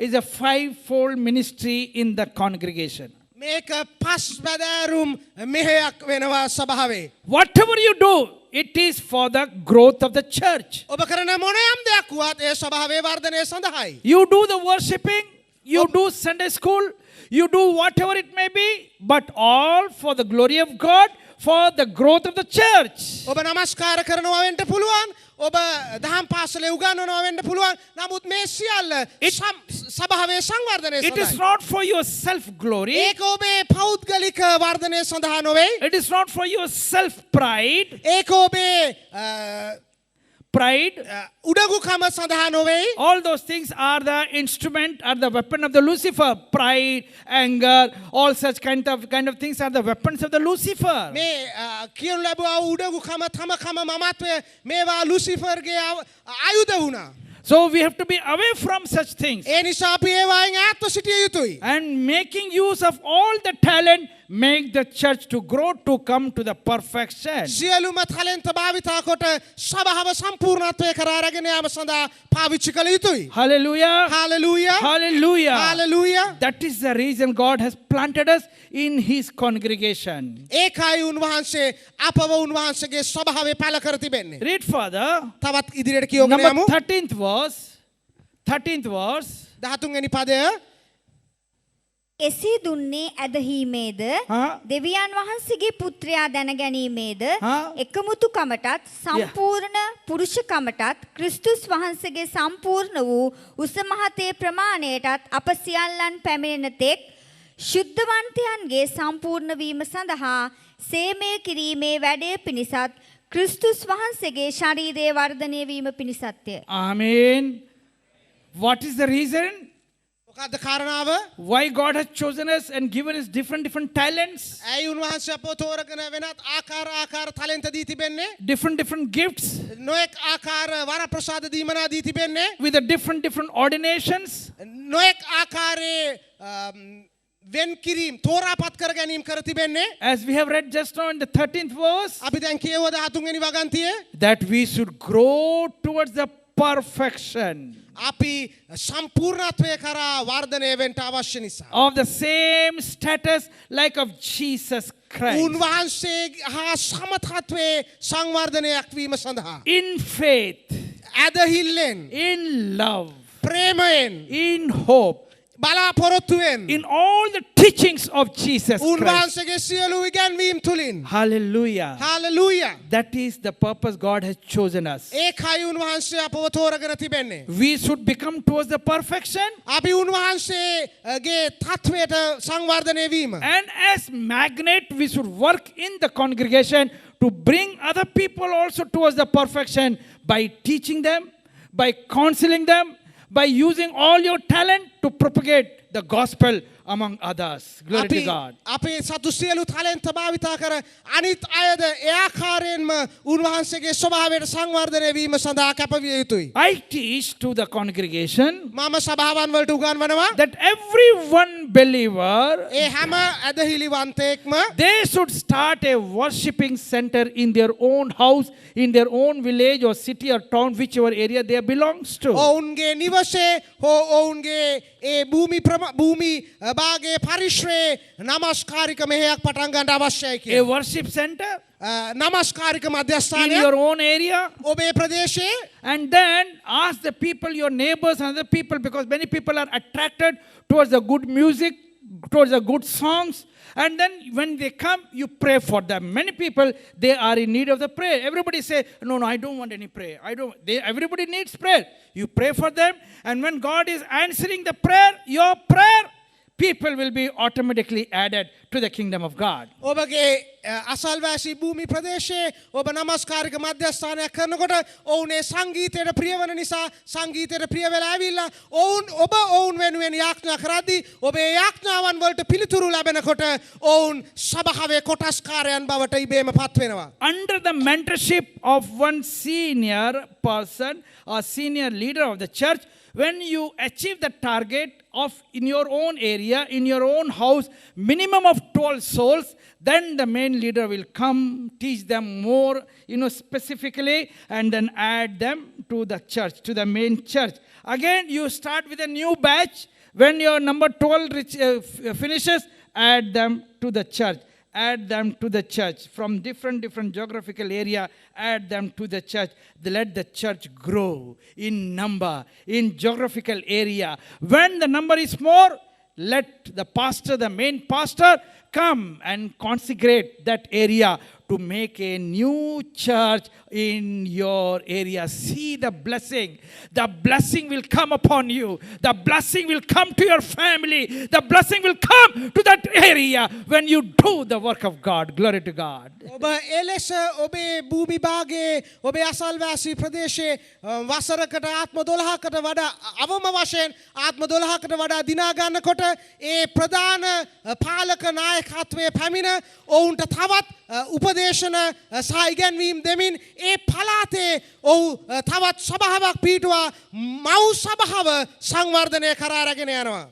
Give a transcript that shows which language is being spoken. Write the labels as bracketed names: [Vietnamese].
[English] is a fivefold ministry in the congregation. [Sinhala] මේක පස් බැදෑරුම් මෙහෙයක් වෙනවා සභාවේ. [English] Whatever you do, it is for the growth of the church. [Sinhala] ඔබ කරන මොනෑම් දෙයක් වුවත් ඒ සභාවේ වර්ධනය සඳහායි. [English] You do the worshipping, you do Sunday school, you do whatever it may be, but all for the glory of God, for the growth of the church. [Sinhala] ඔබ නමස්කාර කරනවා වෙන්න පුළුවන්. ඔබ දහම් පාසලේ උගන්වනවා වෙන්න පුළුවන්. නමුත් මේ සියල්ල සභාවේ සංවර්ධනය [English] It is [Sinhala] සඳහායි. [English] not for your self glory. [Sinhala] ඒක ඔබේ පෞද්ගලික වර්ධනය සඳහා නොවේ. [English] It is not for your self pride. [Sinhala] ඒක ඔබේ [English] Pride. [Sinhala] උඩඟුකම සඳහා නොවේ. [English] All those things are the instrument, are the weapon of the Lucifer. Pride, anger, all such kind of things are the weapons of the Lucifer. [Sinhala] මේ කියනු ලැබුවා උඩඟුකම තමකම මමත්වය මේවා ලුසිෆර්ගේ ආයුධ වුණා. [English] So we have to be away from such things. [Sinhala] ඒ නිසා අපි ඒවායින් ඈත්ව සිටිය යුතුයි. [English] And making use of all the talent, make the church to grow to come to the perfection. [Sinhala] සියලුම ටැලන්ට් භාවිතා කොට සභාව සම්පූර්ණත්වයට කරා අරගෙන යාම සඳහා පාවිච්චි කළ යුතුයි. [English] Hallelujah. Hallelujah. Hallelujah. Hallelujah. That is the reason God has planted us in His congregation. [Sinhala] ඒකයි උන්වහන්සේ අපව උන්වහන්සේගේ සභාවේ පළ කර තිබෙන්නේ. [English] Read further. [Sinhala] තවත් ඉදිරියට කියවගෙන [English] Number [Sinhala] යමු. [English] 13th verse. 13th verse. [Sinhala] 13 වෙනි පදය. එසේ දුන්නේ ඇදහීමේද දෙවියන් වහන්සේගේ පුත්‍රයා දැන ගැනීමේද එකමුතුකමටත් සම්පූර්ණ පුරුෂකමටත් ක්‍රිස්තුස් වහන්සේගේ සම්පූර්ණ වූ උසමහතේ ප්‍රමාණයටත් අප සියල්ලන් පැමිණෙන තෙක් ශුද්ධවන්තයන්ගේ සම්පූර්ණ වීම සඳහා සේමය කිරීමේ වැඩය පිණිසත් ක්‍රිස්තුස් වහන්සේගේ ශරීරයේ වර්ධනය වීම පිණිසත්ය. [English] Amen. What is the reason? [Sinhala] මොකක්ද කාරණාව? [English] Why God has chosen us and given us different talents? [Sinhala] ඇයි උන්වහන්සේ අපව තෝරගෙන වෙනත් ආකාර ටැලන්ට් දී තිබෙන්නේ? [English] Different gifts. [Sinhala] නොඑක් ආකාර වර ප්‍රසාද දීමනා දී තිබෙන්නේ? [English] With the different ordinations. [Sinhala] නොඑක් ආකාරයේ වෙන් කිරීම තෝරාපත් කර ගැනීම කර තිබෙන්නේ? [English] As we have read just now in the 13th verse. [Sinhala] අපි දැන් කියවුවා 13 වෙනි වගන්තියේ. [English] That we should grow towards the perfection. [Sinhala] අපි සම්පූර්ණත්වය කරා වර්ධනය වෙන්න අවශ්‍ය නිසා. [English] Of the same status like of Jesus Christ. [Sinhala] උන්වහන්සේ හා සමතත්වයේ සංවර්ධනයක් වීම සඳහා. [English] In faith, [Sinhala] ඇදහිල්ලෙන්, [English] in love, [Sinhala] ප්‍රේමයෙන්, [English] in hope, [Sinhala] බලාපොරොත්තුවෙන් [English] in all the teachings of Jesus Christ. [Sinhala] උන්වහන්සේගේ සියලු ඉගැන්වීම් තුලින්. [English] Hallelujah. Hallelujah. That is the purpose God has chosen us. [Sinhala] ඒකයි උන්වහන්සේ අපව තෝරගෙන තිබෙන්නේ. [English] We should become towards the perfection. [Sinhala] අපි උන්වහන්සේගේ තත්වයට සංවර්ධනය වීම. [English] And as magnet, we should work in the congregation to bring other people also towards the perfection by teaching them, by counseling them, by using all your talent to propagate the gospel among others. Glory to God. [Sinhala] අපේ සතු සියලු තාලෙන්ත භාවිතා කර අනිත් අයද ඒ ආකාරයෙන්ම උන්වහන්සේගේ ස්වභාවයට සංවර්ධනය වීම සඳහා කැපවිය යුතුයි. [English] I teach to the congregation [Sinhala] මම සභාවන් වලට උගන්වනවා [English] that every one believer, [Sinhala] ඒ හැම ඇදහිලිවන්තයෙක්ම [English] they should start a worshiping center in their own house, in their own village or city or town, whichever area they belongs to. [Sinhala] ඔවුන්ගේ නිවසේ හෝ ඔවුන්ගේ ඒ භූමි භාගයේ පරිශ්‍රයේ නමස්කාරික මෙහෙයක් පටන් ගන්න අවශ්‍යයි [English] A [Sinhala] කියලා. [English] worship center [Sinhala] නමස්කාරික [English] in [Sinhala] මධ්‍යස්ථානය [English] your own area. [Sinhala] ඔබේ ප්‍රදේශයේ [English] And then ask the people, your neighbors and other people, because many people are attracted towards the good music, towards the good songs. And then when they come, you pray for them. Many people, they are in need of the prayer. Everybody say, no, I don't want any prayer. Everybody needs prayer. You pray for them. And when God is answering the prayer, your prayer, people will be automatically added to the kingdom of God. [Sinhala] ඔබගේ අසල්වාසී භූමි ප්‍රදේශයේ ඔබ නමස්කාරික මධ්‍යස්ථානයක් කරනකොට ඔවුනේ සංගීතයට ප්‍රිය වන නිසා සංගීතයට ප්‍රිය වෙලා ඇවිල්ලා ඔවුන් වෙනුවෙන් යාඥා කරද්දී ඔබේ යාඥාවන් වලට පිළිතුරු ලැබෙනකොට ඔවුන් සභාවේ කොටස්කාරයන් බවට ඉබේම පත් වෙනවා. [English] Under the mentorship of one senior person or senior leader of the church, when you achieve the target of in your own area, in your own house, minimum of 12 souls, then the main leader will come, teach them more, specifically, and then add them to the church, to the main church. Again, you start with a new batch. When your number 12 finishes, add them to the church. Add them to the church. From different geographical area, add them to the church. Let the church grow in number, in geographical area. When the number is more, let the pastor, the main pastor, come and consecrate that area to make a new church in your area. See the blessing. The blessing will come upon you. The blessing will come to your family. The blessing will come to that area when you do the work of God. Glory to God. [Sinhala] ඔබ එලෙස ඔබේ භූමි භාගයේ ඔබේ අසල්වාසී ප්‍රදේශයේ වසරකට ආත්ම 12කට වඩා අවම වශයෙන් ආත්ම 12කට වඩා දිනා ගන්නකොට ඒ ප්‍රධාන පාලක නායකත්වයේ පැමිණ ඔවුන්ට තවත් උපදේශන සහ ඉගැන්වීම් දෙමින් ඒ පළාතේ ඔව් තවත් සභාවක් පිටුවා මව් සභාව සංවර්ධනය කරා රැගෙන යනවා.